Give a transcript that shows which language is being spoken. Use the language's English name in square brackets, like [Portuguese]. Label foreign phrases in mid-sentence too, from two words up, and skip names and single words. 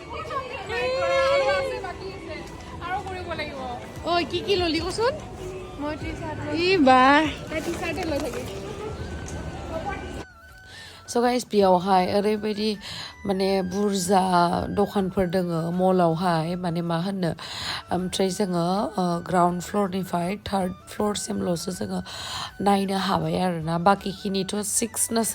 [Assamese] আৰু কৰিব লাগিব ঐ কি ললি কচোন মই টি-শাৰ্ট ই বা টি-শাৰ্টে লৈ থাকে [English] So guys, [Bodo] बेयावहाय ओरैबायदि माने बुरजा दखानफोर दोङो मलावहाय माने मा होनो ओमफ्राय जोङो [English] ground floor third floor [Bodo] जोङो नायनो हाबाय आरोना बाकिखिनिथ' 6 ना